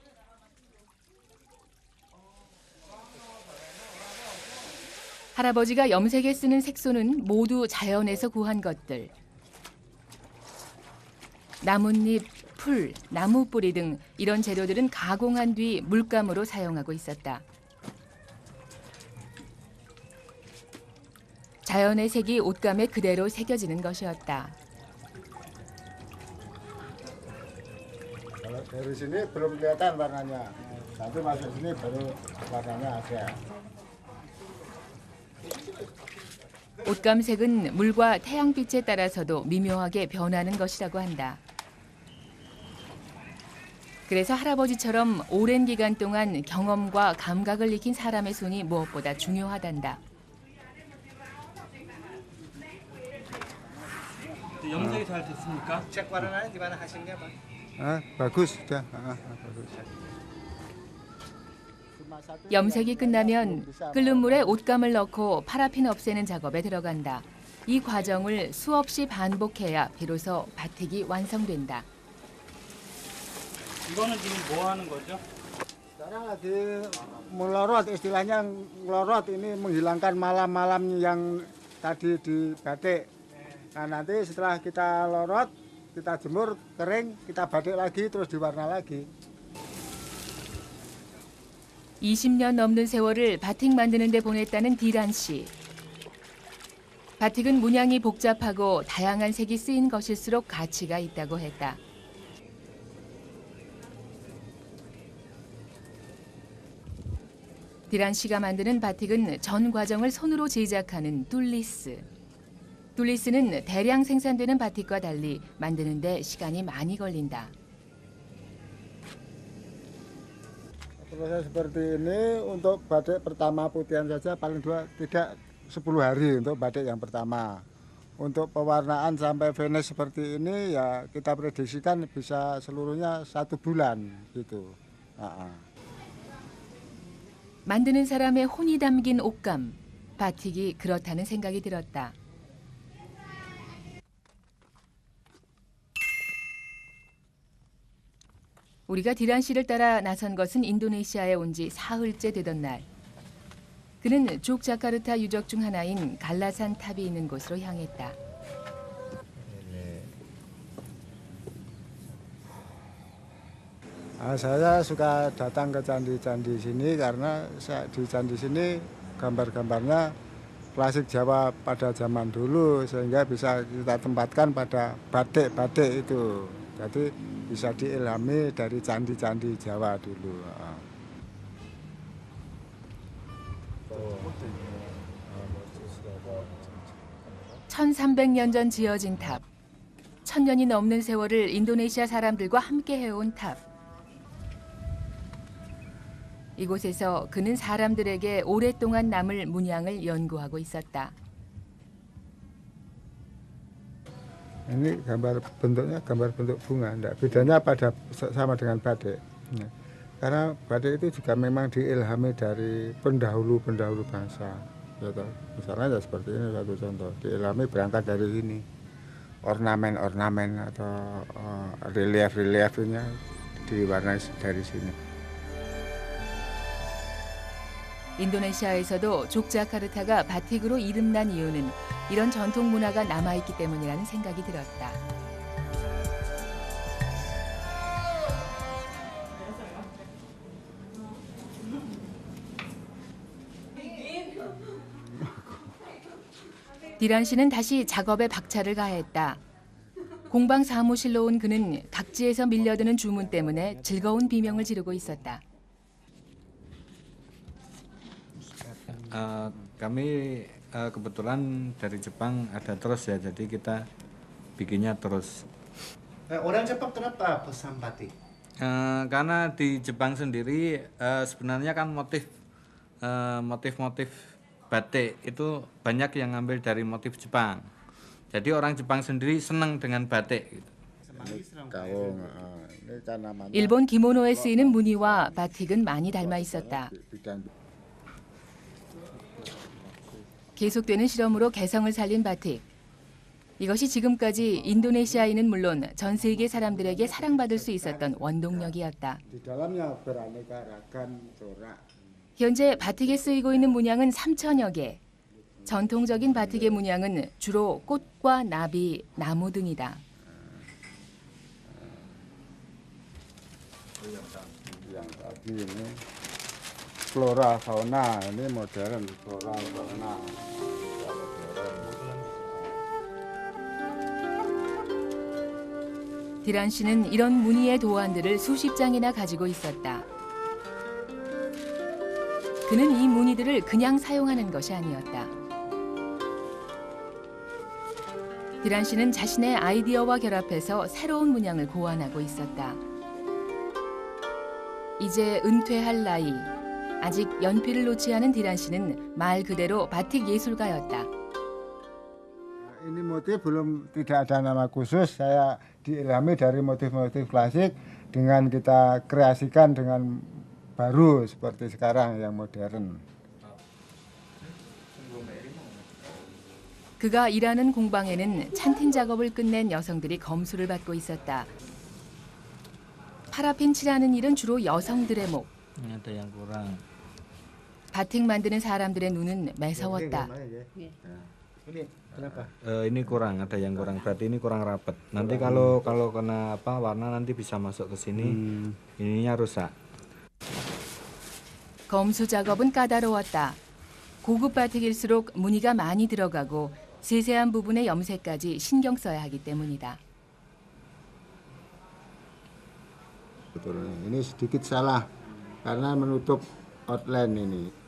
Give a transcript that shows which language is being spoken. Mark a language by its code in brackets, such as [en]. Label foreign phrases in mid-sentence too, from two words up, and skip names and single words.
[ko] 할아버지가 염색에 쓰는 색소는 모두 자연에서 구한 것들. 나뭇잎, 풀, 나무 뿌리 등 이런 재료들은 가공한 뒤 물감으로 사용하고 있었다. 자연의 색이 옷감에 그대로 새겨지는 것이었다. [id] Dari sini belum kelihatan warnanya. Nanti masuk sini baru warnanya ada. [ko] 옷감색은 물과 태양빛에 따라서도 미묘하게 변하는 것이라고 한다. 그래서 할아버지처럼 오랜 기간 동안 경험과 감각을 익힌 사람의 손이 무엇보다 중요하단다. 염색이 잘 됐습니까? [id] Cek warnanya gimana hasilnya, Pak? Bagus sudah. Bagus. [ko] 염색이 끝나면 끓는 물에 옷감을 넣고 파라핀 없애는 작업에 들어간다. 이 과정을 수없이 반복해야 비로소 바틱이 완성된다. 이거는 지금 뭐 하는 거죠? [id] Sekarang lagi melorot, istilahnya melorot ini menghilangkan malam-malam yang tadi di batik. Nah nanti setelah kita lorot, kita jemur, kering, kita batik lagi, terus diwarna lagi. [ko] 20년 넘는 세월을 바틱 만드는 데 보냈다는 디란 씨. 바틱은 문양이 복잡하고 다양한 색이 쓰인 것일수록 가치가 있다고 했다. 디란 씨가 만드는 바틱은 전 과정을 손으로 제작하는 뚫리스. 뚫리스는 대량 생산되는 바틱과 달리 만드는 데 시간이 많이 걸린다. [id] Proses seperti ini untuk batik pertama putihan saja paling tidak 10 hari untuk batik yang pertama. Untuk pewarnaan sampai finish seperti ini ya kita prediksikan bisa seluruhnya 1 bulan gitu. [ko] 만드는 사람의 혼이 담긴 옷감, 바틱이 그렇다는 생각이 들었다. 우리가 디란 씨를 따라 나선 것은 인도네시아에 온 지 사흘째 되던 날. 그는 족자카르타 유적 중 하나인 갈라산 탑이 있는 곳으로 향했다. [id] Saya suka datang ke candi-candi sini karena di candi sini gambar-gambarnya klasik Jawa pada zaman dulu sehingga bisa kita tempatkan pada batik-batik itu. Jadi bisa diilhami dari candi-candi Jawa dulu. [ko] 1300년 전 지어진 탑. 1000년이 넘는 세월을 인도네시아 사람들과 함께 해온 탑. 이곳에서 그는 사람들에게 오랫동안 남을 문양을 연구하고 있었다. [id] Ini gambar bentuknya gambar bentuk bunga, enggak bedanya sama dengan batik. Karena batik itu juga memang diilhami dari pendahulu bangsa. Gitu. Misalnya ya seperti ini satu contoh, diilhami berangkat dari ini. Ornamen-ornamen atau relief-reliefnya diwarnai dari sini. [ko] 인도네시아에서도 족자카르타가 바틱으로 이름난 이유는 이런 전통 문화가 남아있기 때문이라는 생각이 들었다. 디란 씨는 다시 작업에 박차를 가했다. 공방 사무실로 온 그는 각지에서 밀려드는 주문 때문에 즐거운 비명을 지르고 있었다. [id] Kami kebetulan dari Jepang ada terus ya, jadi kita bikinnya terus. Orang Jepang kenapa pesan batik? Karena di Jepang sendiri sebenarnya kan motif-motif batik itu banyak yang ngambil dari motif Jepang. Jadi orang Jepang sendiri senang dengan batik. [ko] 일본 기모노에 쓰이는 무늬와 바틱은 많이 닮아 있었다. 계속되는 실험으로 개성을 살린 바틱. 이것이 지금까지 인도네시아인은 물론 전 세계 사람들에게 사랑받을 수 있었던 원동력이었다. 현재 바틱에 쓰이고 있는 문양은 3,000여 개. 전통적인 바틱의 문양은 주로 꽃과 나비, 나무 등이다. [id] Yang tadi ini flora fauna, ini modern flora fauna. [ko] 디란 씨는 이런 무늬의 도안들을 수십 장이나 가지고 있었다. 그는 이 무늬들을 그냥 사용하는 것이 아니었다. 디란 씨는 자신의 아이디어와 결합해서 새로운 문양을 고안하고 있었다. 이제 은퇴할 나이, 아직 연필을 놓지 않은 디란 씨는 말 그대로 바틱 예술가였다. [id] Ini motif belum tidak ada nama khusus, saya diilhami dari motif-motif klasik dengan kita kreasikan dengan baru seperti sekarang yang modern. [ko] 그가 일하는 공방에는 찬팅 작업을 끝낸 여성들이 검수를 받고 있었다. 파라핀 칠하는 일은 주로 여성들의 목. [id] Ada yang kurang. [ko] 바틱 만드는 사람들의 눈은 매서웠다. [id] Kenapa? Ini kurang, ada yang kurang. Berarti ini kurang rapat. Nanti kalau kena warna nanti bisa masuk ke sini. Ininya rusak. [ko] 검수 작업은 까다로웠다. 고급 바틱일수록 무늬가 많이 들어가고 세세한 부분의 염색까지 신경 써야 하기 때문이다. [id] Betul. Ini sedikit salah karena menutup outline ini.